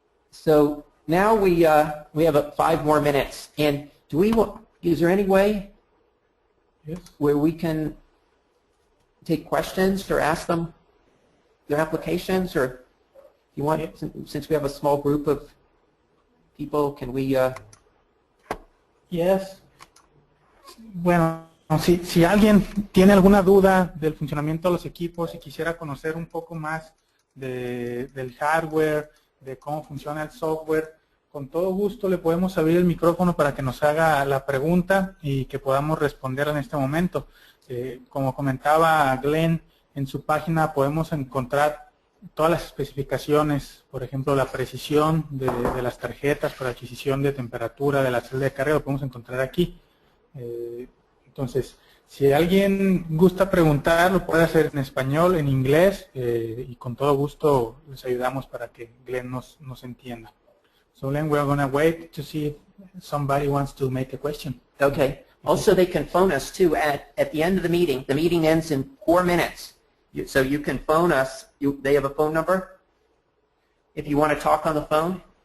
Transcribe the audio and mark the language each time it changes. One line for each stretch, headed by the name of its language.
English: So now we have 5 more minutes, and is there any way where we can take questions or ask them their applications, or you want, since we have a small group of people, can we? Yes.
Spanish: Bueno, si alguien tiene alguna duda del funcionamiento de los equipos y quisiera conocer un poco más del hardware, de cómo funciona el software, con todo gusto le podemos abrir el micrófono para que nos haga la pregunta y que podamos responder en este momento. Como comentaba Glenn, en su página podemos encontrar todas las especificaciones, por ejemplo, la precisión de las tarjetas para adquisición de temperatura de la celda de carga, lo podemos encontrar aquí. Entonces, si alguien gusta preguntar, lo puede hacer en español, en inglés, y con todo gusto les ayudamos para que Glenn nos entienda.
English: So then we're going to wait to see if somebody wants to make a question. Okay. Also, they can phone us too at the end of the meeting. The meeting ends in 4 minutes. So you can phone us. They have a phone number if you want to talk on the phone.